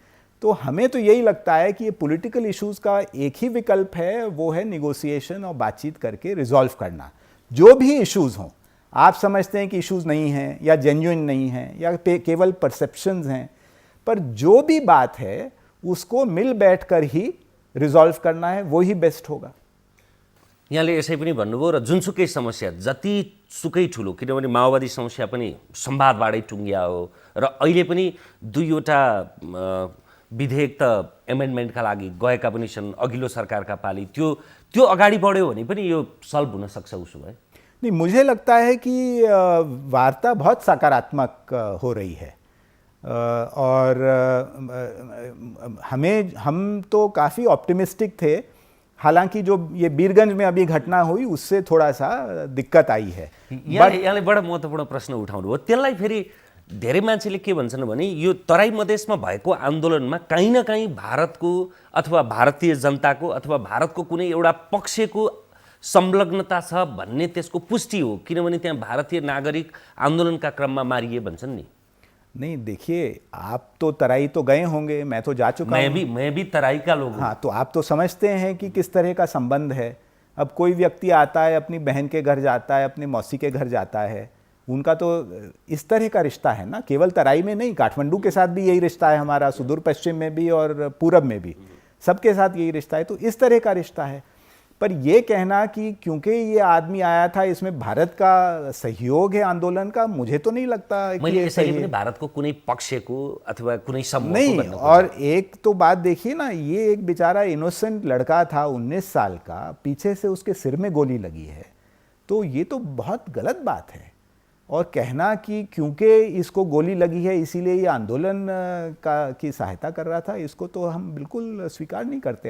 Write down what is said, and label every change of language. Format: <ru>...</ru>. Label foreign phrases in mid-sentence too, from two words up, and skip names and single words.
<hi>तो हमें तो यही लगता है कि ये</hi> <en>political issues</en> <hi>का एक ही विकल्प है, वो है निगोशिएशन और बातचीत करके रिजॉल्व करना। जो भी इश्यूज़ हों, आप समझते हैं कि इश्यूज़ नहीं हैं या जेन्युइन नहीं हैं या केवल परसेप्शंस हैं, पर जो भी बात है उसको मिल बैठकर ही रिजॉल्व करना है, वो ही बेस्ट होगा।</hi> <ne>यहाँले यसै पनि भन्नुभयो र जुनसुकै समस्या जतिसुकै ठुलो, किनभने माओवादी समस्या पनि संवादबाटै टुङ्गिया हो र अहिले पनि 2वटा विधेयक त एमेन्डमेन्टका लागि गएका पनि छन् अघिल्लो सरकारका पाली, त्यो अगाडि बढ्यो भने पनि यो सल्भ हुन सक्छ उसो भए?</ne> <hi>नहीं, मुझे लगता है कि वार्ता बहुत सकारात्मक हो रही है और हम तो काफ़ी ऑप्टिमिस्टिक थे। हालांकि जो ये बीरगंज में अभी घटना हुई उससे थोड़ा सा दिक्कत आई है।</hi> <ne>यहाँले बडा महत्त्वपूर्ण प्रश्न उठाउनु हो। त्यसलाई फेरि धेरै मान्छेले के भन्छन् भने यो तराई मधेसमा भएको आन्दोलनमा कहीँ न कहीँ भारतको अथवा भारतीय जनताको अथवा भारतको कुनै एउटा पक्षको संलग्नता छ भन्ने त्यसको पुष्टि हो, किनभने त्यहाँ भारतीय नागरिक आन्दोलनका क्रममा मारिए भन्छन् नि।</ne> <hi>नहीं देखिए, आप तो तराई तो गए होंगे, मैं तो जा चुका हूँ। मैं भी तराई का लोग हूँ। हाँ, तो आप तो समझते हैं कि किस तरह का संबंध है। अब कोई व्यक्ति आता है, अपनी बहन के घर जाता है, अपने मौसी के घर जाता है, उनका तो इस तरह का रिश्ता है ना, केवल तराई में नहीं, काठमांडू के साथ भी यही रिश्ता है हमारा, सुदूर पश्चिम में भी और पूरब में भी, सबके साथ यही रिश्ता है। तो इस तरह का रिश्ता है। पर यह कहना कि क्योंकि ये आदमी आया था इसमें भारत का सहयोग है आंदोलन का, मुझे तो नहीं लगता कि ये सही है।</hi> <ne>भारत को कुनै पक्षको अथवा कुनै समूहको</ne> <hi>नहीं। और एक तो बात देखिए ना, ये एक बेचारा इनोसेंट लड़का था 19 साल का, पीछे से उसके सिर में गोली लगी है, तो ये तो बहुत गलत बात है। और कहना कि क्योंकि इसको गोली लगी है इसीलिए ये आंदोलन की सहायता कर रहा था, इसको तो हम बिल्कुल स्वीकार नहीं करते।</hi>